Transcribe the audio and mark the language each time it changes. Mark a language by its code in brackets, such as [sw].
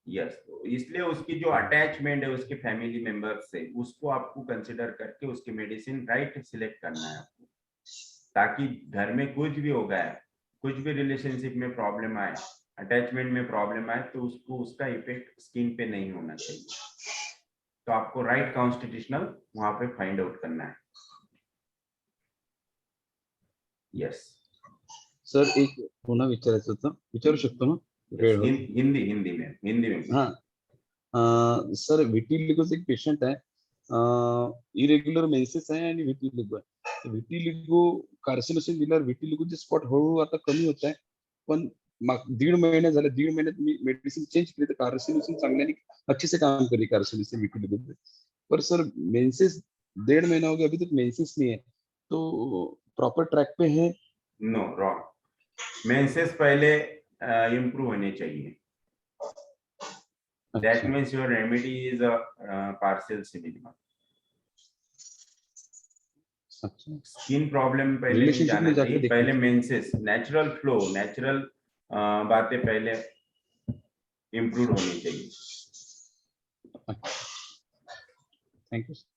[hi] Yes, तो इसलिए उसकी जो अटैचमेंट है उसके फैमिली मेंबर्स से, उसको आपको कंसिडर करके उसकी मेडिसिन राइट सिलेक्ट करना है आपको, ताकि घर में कुछ भी हो गया, कुछ भी रिलेशनशिप में प्रॉब्लम आए, अटैचमेंट में प्रॉब्लम आए, तो उसको उसका इफेक्ट स्किन पे नहीं होना चाहिए, तो आपको राइट कॉन्स्टिट्यूशनल वहां पे फाइंड आउट करना है। [en] yes [mr] सर, एक पुन्हा विचारायचं होतं, विचारू शकतो ना? [hi] हिंदी में [mr] हाँ, सर विटिलिगोचं एक पेशंट आहे, इरेग्युलर मेन्सेस आहे आणि विटिलिगो आहे। विटिलिगो कार्सिनोसिन दिल्यावर विटिलिगोचे स्पॉट हळूहळू आता कमी होत आहे, पण 1.5 महिने झाले, 1.5 महिन्यात मी मेडिसिन चेंज केली तर कार्सिनोसिन चांगल्याने [hi] अच्छे से काम करी [mr] कार्सिनोसिन विटिलिगो पे। [hi] पर सर मेंसेस 1.5 महीना हो गया, अभी तक मेंसेस नहीं है, तो प्रॉपर ट्रैक पे है? नो, रॉन्ग, मेंसेस पहले इम्प्रूव होने चाहिए। [en] That means your remedy is a partial similimum. [hi] Skin problem पहले नहीं जाना चाहिए, पहले मेंसेस, नेचुरल फ्लो, नेचुरल बातें पहले इम्प्रूव होनी चाहिए। [en] Thank you.